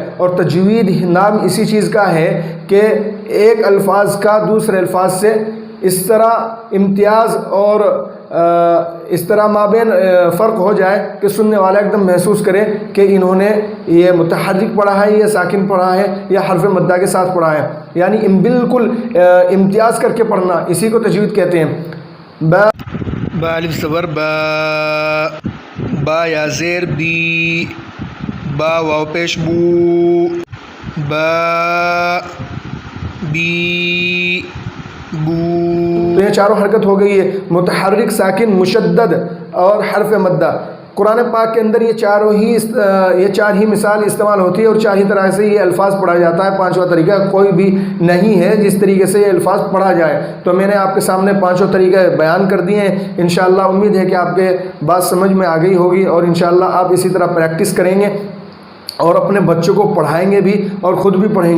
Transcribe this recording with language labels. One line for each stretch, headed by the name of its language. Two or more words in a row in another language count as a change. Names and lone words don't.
Urdu: اور تجوید نام اسی چیز کا ہے کہ ایک الفاظ کا دوسرے الفاظ سے اس طرح امتیاز اور اس طرح مابین فرق ہو جائے کہ سننے والا ایک دم محسوس کرے کہ انہوں نے یہ متحرک پڑھا ہے، یہ ساکن پڑھا ہے، یا حرف مدہ کے ساتھ پڑھا ہے، یعنی بالکل امتیاز کر کے پڑھنا، اسی کو تجوید کہتے ہیں۔ با با الف صبر با، با یا زیر بی، با واو پیش بو، با بی بو۔ تو یہ چاروں حرکت ہو گئی ہے، متحرک، ساکن، مشدد اور حرف مدہ۔ قرآن پاک کے اندر یہ چار ہی مثال استعمال ہوتی ہے اور چار ہی طرح سے یہ الفاظ پڑھا جاتا ہے۔ پانچواں طریقہ کوئی بھی نہیں ہے جس طریقے سے یہ الفاظ پڑھا جائے۔ تو میں نے آپ کے سامنے پانچوں طریقے بیان کر دیے ہیں۔ انشاءاللہ امید ہے کہ آپ کے بات سمجھ میں آ گئی ہوگی، اور انشاءاللہ آپ اسی طرح پریکٹس کریں گے اور اپنے بچوں کو پڑھائیں گے بھی اور خود بھی پڑھیں گے۔